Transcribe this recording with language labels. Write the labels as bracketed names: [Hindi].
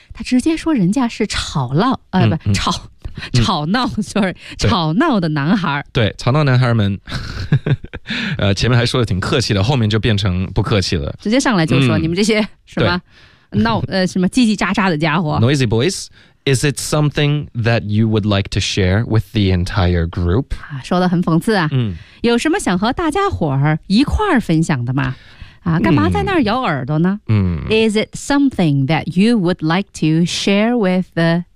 [Chinese] 他直接说人家是吵闹吵闹的男孩，对，吵闹男孩们前面还说的挺客气的，后面就变成不客气了，直接上来就说、你们这些什么闹什么叽叽喳喳的家伙 [English] noisy boys， is it something that you would like to share with the entire group？ [Chinese] 说的很讽刺啊、有什么想和大家伙儿一块儿分享的吗？干嘛在那儿咬耳朵呢、 [English] Is it something that you would like to share with the